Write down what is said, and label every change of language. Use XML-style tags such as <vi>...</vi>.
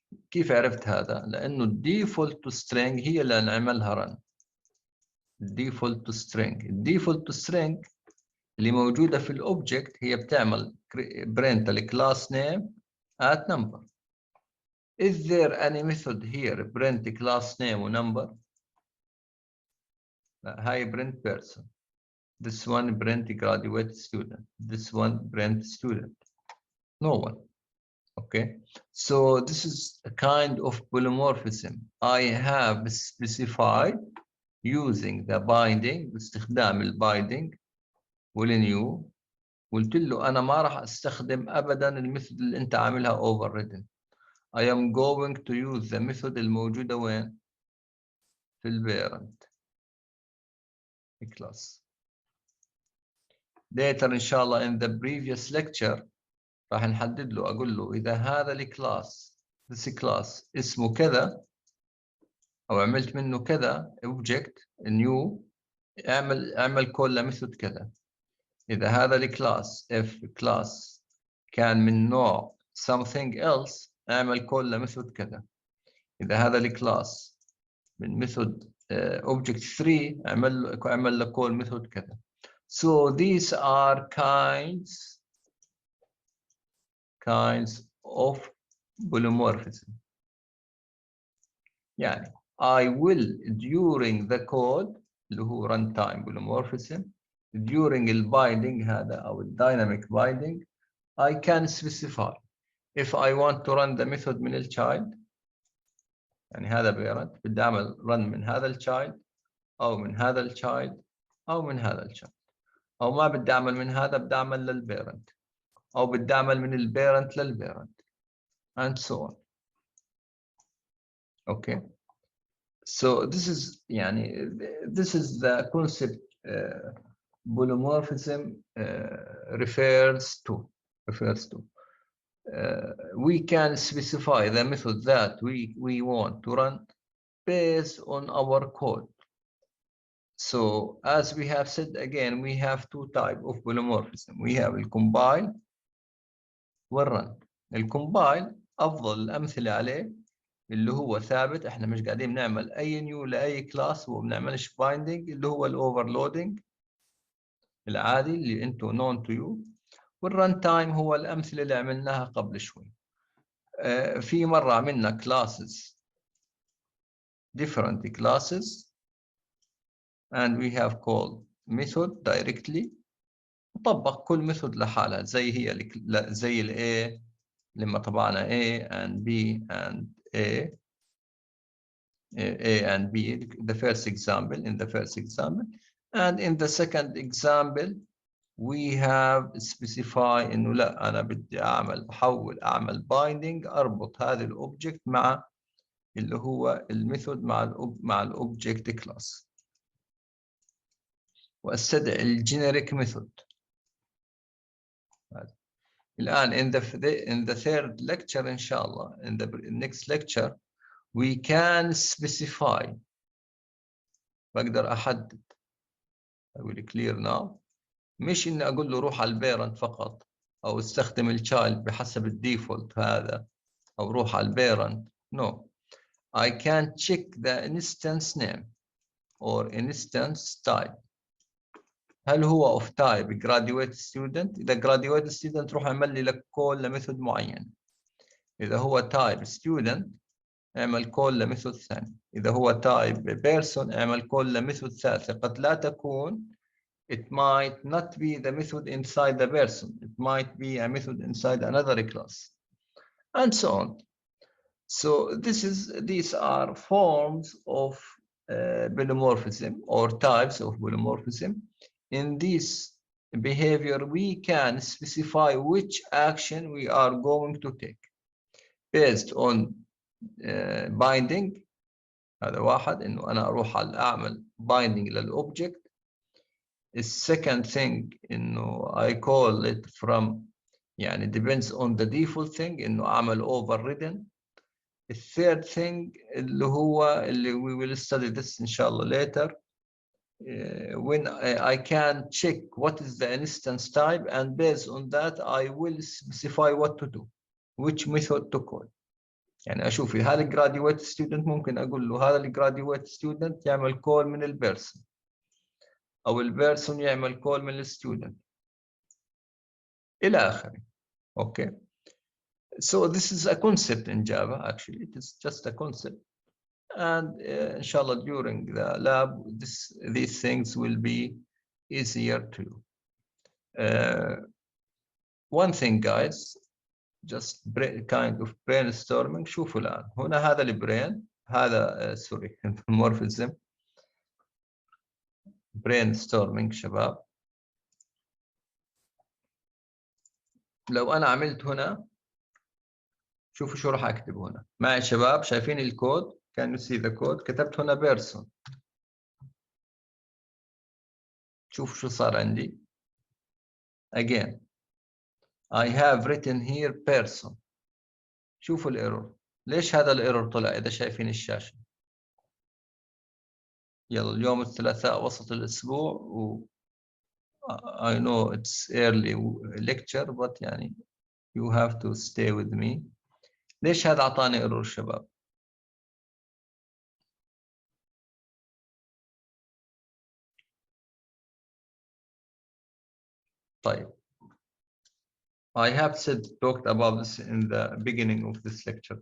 <ar>كيف عرفت هذا لأنه</ar> <en>default to string</en> <ar>هي اللي نعملها</ar> <en>run default to string</en> <ar>اللي موجودة في الobject هي بتعمل</ar> <en>print الclass name at number is there any method here print class name number هاي print person this one print graduate student this one print student no one Okay, so this is a kind of polymorphism. I have specified using the binding</en> <ar>باستخدام البايندينج والنيو. قلت له أنا ما راح أستخدم أبدا الميثود اللي أنت عاملها overridden.</ar> <en>I am going to use the method</en> <ar>الموجودة وين؟ في البيرنت</ar> <en>class.</en> <ar>Later إن شاء الله</ar> <en>in the previous lecture</en> <ar>راح نحدد له، أقول له إذا هذا الكلاس this class اسمه كذا أو عملت منه كذا object new، اعمل call لميثود كذا. إذا هذا الكلاس if class كان من نوع</ar> <en>something else</en> <ar>اعمل call لميثود كذا. إذا هذا الكلاس من ميثود object 3 اعمل له call ميثود كذا.</ar> <en>So these are kinds of polymorphism.</en> <ar>يعني</ar> <en>I will during the code</en> <ar>اللي هو</ar> <en>runtime polymorphism during the binding</en> <ar>هذا أو</ar> <en>dynamic binding I can specify if I want to run the method</en> <ar>من child، يعني هذا parent بدي أعمل run من هذا child أو من هذا child أو من هذا child، أو ما بدي أعمل من هذا بدي أعمل للبيرنت، أو بدي أعمل من البيرنت للبيرنت</ar> <en>and so on. Okay, so this is يعني this is the concept Bonomorphism refers to. We can specify the method that we want to run based on our code. So as we have said again, we have two types of polymorphism. We have the compile والrun.</en> <ar>الcompile أفضل الأمثلة عليه اللي هو ثابت، احنا مش قاعدين نعمل أي نيو لأي كلاس وبنعملش binding، اللي هو الoverloading العادي اللي انتو</ar> <en>known to you.</en> <ar>والرن تايم هو الأمثلة اللي عملناها قبل شوي. في مرة عملنا</ar> <en>classes different classes and we have called method directly.</en> <ar>نطبق كل method لحالها زي هي زي ال A لما طبعنا</ar> <en>A and B and A and B in the first example and in the second example we have specify</en> <ar>إنه لا أنا بدي أعمل binding أربط هذا الأوبجكت مع اللي هو الميثود مع الأوبجكت كلاس وأستدعي الجينيريك ميثود.</ar> <en>الآن in the third lecture إن شاء الله in the next lecture we can specify،</en> <ar>بقدر أحدد.</ar> <en>I will clear now.</en> <ar>مش إني أقول له روح على البيرنت فقط أو استخدم التشايلد بحسب الديفولت هذا أو روح على البيرنت.</ar> <en>No, I can check the instance name or instance type.</en> <ar>هل هو</ar> <en>of type graduate student؟</en> <ar>إذا graduate student روح اعمل لي لك call لميثود معين. إذا هو type student اعمل call لميثود ثاني. إذا هو type person اعمل call لميثود ثالثة. قد لا تكون</ar> <en>it might not be the method inside the person. It might be a method inside another class, and so on. So these are forms of polymorphism or types of polymorphism. In this behavior, we can specify which action we are going to take based on binding.</en> <ar>هذا واحد إنه أنا أروح على أعمل binding للobject.</ar> <en>The second thing إنه I call it from يعني depends on the default thing إنه أعمل overridden. The third thing</en> <ar>اللي هو اللي</ar> <en>we will study this إن شاء الله later when I can check what is the instance type and based on that I will specify what to do, which method to call.</en> <ar>يعني أشوف هذا graduate student ممكن أقول له هذا graduate student يعمل call من البيرسون أو البيرسون يعمل call من الستودنت إلى آخره.</ar> <en>Okay, so this is a concept in Java. Actually, it is just a concept, and inshallah during the lab these things will be easier to. One thing, guys, just kind of brainstorming.</en> <ar>شوفوا الآن هنا هذا البرين، هذا سوري المورفيزم brainstorming شباب. لو أنا عملت هنا شوفوا شو راح أكتب هنا معي شباب، شايفين الكود؟</ar> <en>can you see the code؟</en> <ar>كتبت هنا person. شوفوا شو صار عندي.</ar> <en>again I have written here person.</en> <ar>شوفوا الايرور. ليش هذا الايرور طلع إذا شايفين الشاشة؟ يلا اليوم الثلاثاء وسط الأسبوع و</ar> <en>I know it's early lecture but</en> <ar>يعني</ar> <en>you have to stay with me.</en> <ar>ليش هذا أعطاني ايرور شباب؟ طيب</ar> <en>I have said talked about this in the beginning of this lecture.</en>